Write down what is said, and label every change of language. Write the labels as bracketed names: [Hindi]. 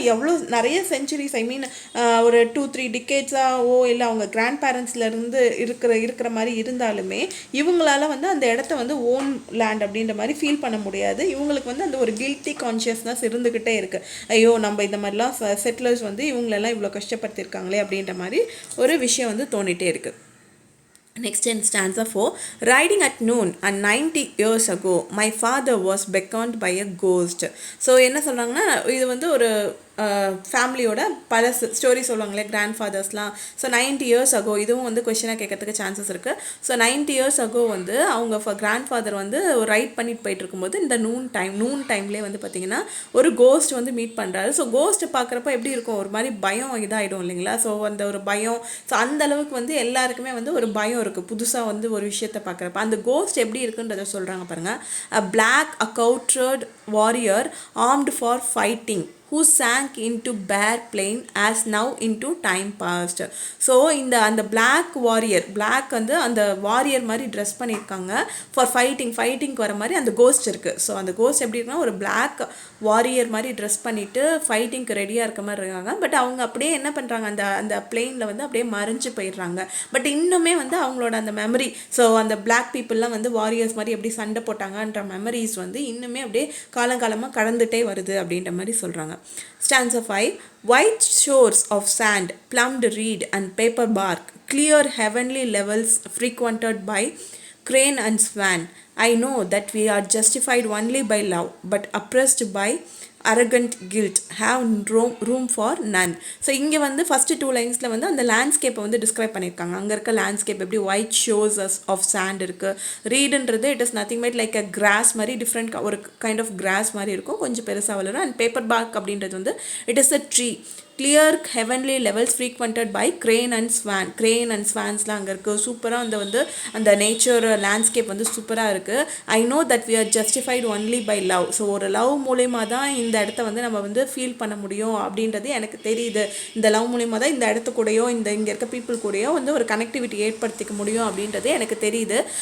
[Tamil] எவ்வளோ நிறைய செஞ்சுரிஸ், ஐ மீன் ஒரு 2-3 டிகேட்ஸாவோ இல்லை அவங்க கிராண்ட் பேரண்ட்ஸ்லேருந்து இருக்கிற மாதிரி இருந்தாலுமே இவங்களால வந்து அந்த இடத்த வந்து ஓன் லேண்ட் அப்படின்ற மாதிரி ஃபீல் பண்ண முடியாது. இவங்களுக்கு வந்து அந்த ஒரு கில்ட்டி கான்ஷியஸ்னஸ் இருந்துக்கிட்டே இருக்குது. ஐயோ நம்ம இந்த மாதிரிலாம் செட்டிலர்ஸ் வந்து இவங்களெல்லாம் இவ்வளோ கஷ்டப்படுத்தியிருக்காங்களே அப்படின்ற மாதிரி ஒரு விஷயம் வந்து தோணிகிட்டே இருக்குது. [English] Next in stanza 4, riding at noon and 90 years ago, my father was beckoned by a ghost. [Tamil] So என்ன சொல்கிறாங்கன்னா, இது வந்து ஒரு ஃபேமிலியோட பல ஸ்டோரி சொல்லுவாங்களே கிராண்ட் ஃபாதர்ஸ்லாம். ஸோ [English] 90 years ago [Tamil] இதுவும் வந்து கொஷினாக கேட்கறதுக்கு சான்சஸ் இருக்குது. ஸோ 90 years ago வந்து அவங்க கிராண்ட் ஃபாதர் வந்து ரைட் பண்ணிட்டு போயிட்டு இருக்கும்போது இந்த நூன் டைம்லேயே வந்து பார்த்திங்கன்னா ஒரு கோஸ்ட் வந்து மீட் பண்ணுறாரு. ஸோ கோஸ்ட் பார்க்குறப்ப எப்படி இருக்கும், ஒரு மாதிரி பயம் இதாகிடும் இல்லைங்களா. ஸோ அந்த ஒரு பயம், ஸோ அந்த அளவுக்கு வந்து எல்லாருக்குமே வந்து ஒரு பயம் இருக்குது புதுசாக வந்து ஒரு விஷயத்தை பார்க்குறப்ப. அந்த கோஸ்ட் எப்படி இருக்குன்றதை சொல்கிறாங்க பாருங்கள். [English] a black accoutred warrior armed for fighting who sank into bare plain as now into time past. [Tamil] So அந்த பிளாக் வாரியர், பிளாக் வந்து அந்த வாரியர் மாதிரி ட்ரெஸ் பண்ணியிருக்காங்க. ஃபார் ஃபைட்டிங்க்கு வர மாதிரி அந்த கோஸ்ட் இருக்குது. ஸோ அந்த கோஸ்ட் எப்படி இருக்குன்னா ஒரு பிளாக் வாரியர் மாதிரி ட்ரெஸ் பண்ணிவிட்டு ஃபைட்டிங்க்கு ரெடியாக இருக்க மாதிரி இருக்காங்க. பட் அவங்க அப்படியே என்ன பண்ணுறாங்க, அந்த பிளெயினில் வந்து அப்படியே மறைஞ்சு போயிடுறாங்க. பட் இன்னுமே வந்து அவங்களோட அந்த மெமரி, ஸோ அந்த பிளாக் பீப்புளெலாம் வந்து வாரியர்ஸ் மாதிரி எப்படி சண்டை போட்டாங்கன்ற மெமரிஸ் வந்து இன்னுமே அப்படியே காலங்காலமாக கடந்துகிட்டே வருது அப்படின்ற மாதிரி சொல்கிறாங்க. [English] Stanza 5, white shores of sand, plumbed reed and paper bark, clear heavenly levels frequented by crane and swan. I know that we are justified only by love, but oppressed by arrogant guilt, have room for none. [Tamil] So இங்கே வந்து first 2 லைன்ஸில் வந்து அந்த லேண்ட்ஸ்கேப்பை வந்து describe பண்ணியிருக்காங்க. அங்கே இருக்க landscape எப்படி white shows of sand இருக்குது. ரீடுன்றது [English] it is nothing but like a grass [Tamil] மாதிரி டிஃப்ரெண்ட் ஒரு கைண்ட் ஆஃப் கிராஸ் மாதிரி இருக்கும், கொஞ்சம் பெருசாக வளரும். அண்ட் பேப்பர் பார்க் அப்படின்றது வந்து [English] It is a tree. clear heavenly levels frequented by crane and swansலாம் [Tamil] அங்கே இருக்குது. சூப்பராக அந்த நேச்சர் லேண்ட்ஸ்கேப் வந்து சூப்பராக இருக்குது. [English] I know that we are justified only by love. [Tamil] So ஒரு லவ் மூலயமா தான் இந்த இடத்த வந்து நம்ம வந்து ஃபீல் பண்ண முடியும் அப்படின்றது எனக்கு தெரியுது. இந்த லவ் மூலயமா தான் இந்த இடத்து கூடயோ இங்கே இருக்க பீப்புள் கூடயோ வந்து ஒரு கனெக்டிவிட்டி ஏற்படுத்திக்க முடியும் அப்படின்றது எனக்கு தெரியுது.